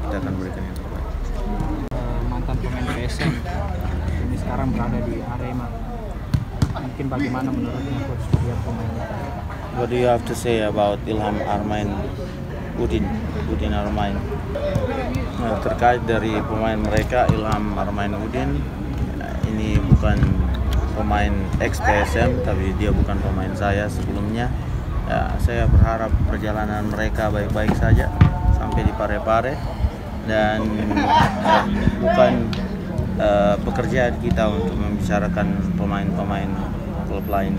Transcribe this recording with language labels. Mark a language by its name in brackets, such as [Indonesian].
[Indonesian] Kita akan berikan yang terbaik. Mantan pemain PSM ini sekarang berada di Arema. Mungkin bagaimana menurutnya coach lihat pemainnya? [English] What do you have to say about Ilham Armain Udin Armain? [Indonesian] Terkait dari pemain mereka, Ilham Armain Udin ini bukan pemain ex PSM, tapi dia bukan pemain saya sebelumnya. Ya, saya berharap perjalanan mereka baik-baik saja sampai di Parepare, dan bukan pekerjaan kita untuk membicarakan pemain-pemain klub lain.